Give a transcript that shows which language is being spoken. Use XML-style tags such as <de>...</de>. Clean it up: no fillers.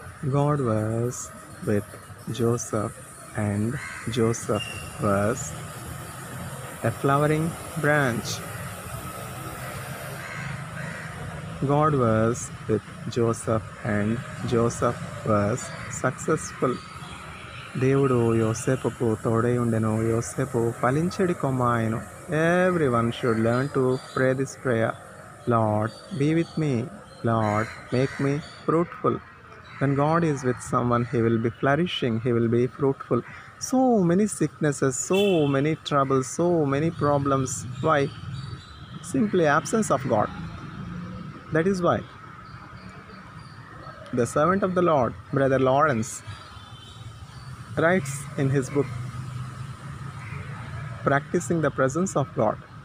<en>God was with Joseph, and Joseph was a flowering branch. God was with Joseph, and Joseph was successful.</en> <te>దేవుడు యోసేపుకు తోడై ఉండెను, యోసేపు ఫలించడి కొమ్మ ఆయను.</te> <en>Everyone should learn to pray this prayer. Lord, be with me. Lord, make me fruitful. When God is with someone, he will be flourishing, he will be fruitful. So many sicknesses, so many troubles, so many problems. Why? Simply absence of God. That is why the servant of the Lord, Brother Lawrence, writes in his book, Practicing the Presence of God.</en>